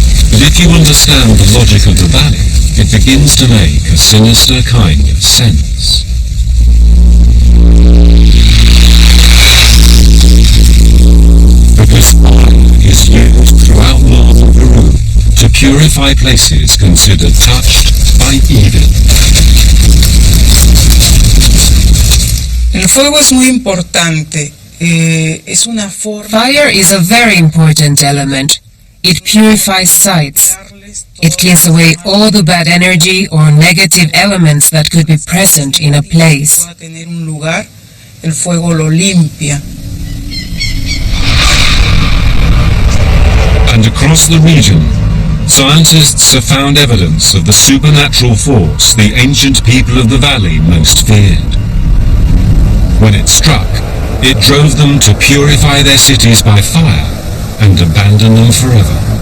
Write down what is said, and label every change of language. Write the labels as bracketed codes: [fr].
[en] But if you understand the logic of the valley, it begins to make a sinister kind of sense. Because fire is used throughout northern Peru to purify places considered touched by evil. [es] El fuego es muy importante. Es una forma. [en] Fire is a very important element. It purifies sites. It cleans away all the bad energy or negative elements that could be present in a place. [es] Tener un lugar, el fuego lo limpia. [en] And across the region, scientists have found evidence of the supernatural force the ancient people of the valley most feared. When it struck, it drove them to purify their cities by fire and abandon them forever.